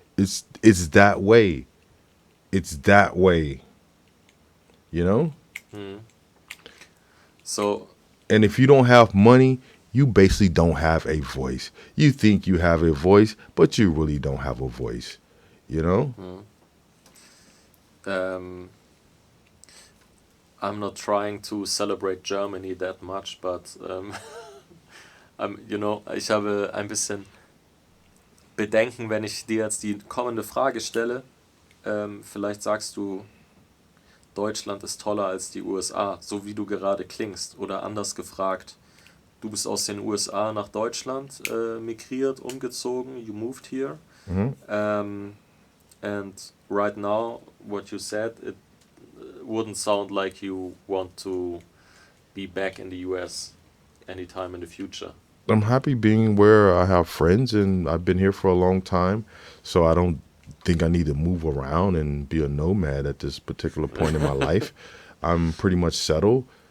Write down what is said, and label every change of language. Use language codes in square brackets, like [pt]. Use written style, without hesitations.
[en] It's that way. It's that way. You know? So, and if you don't have money, you basically don't have a voice. You think you have a voice, but you really don't have a voice. You know? I'm not trying to celebrate Germany that much, but you know, [de] ich habe ein bisschen Bedenken, wenn ich dir jetzt die kommende Frage stelle. Vielleicht sagst du, Deutschland ist toller als die USA, so wie du gerade klingst. Oder anders gefragt, du bist aus den USA nach Deutschland migriert, umgezogen, [en] you moved here. And right now, what you said, it wouldn't sound like you want to be back in the US anytime in the future. I'm happy being where I have friends, and I've been here for a long time, so I don't think I need to move around and be a nomad at this particular point in my life. I'm pretty much settled.